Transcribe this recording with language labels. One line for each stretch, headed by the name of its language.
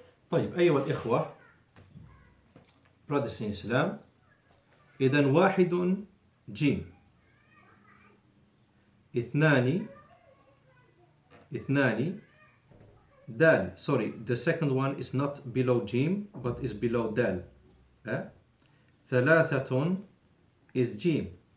Arabic: طيب أيها الإخوة,
English: brothers in Islam,
Arabic: إذن واحد جيم, اثنان دال.
English: Sorry, the second one is not below جيم but is below دال. ثلاثة is جيم.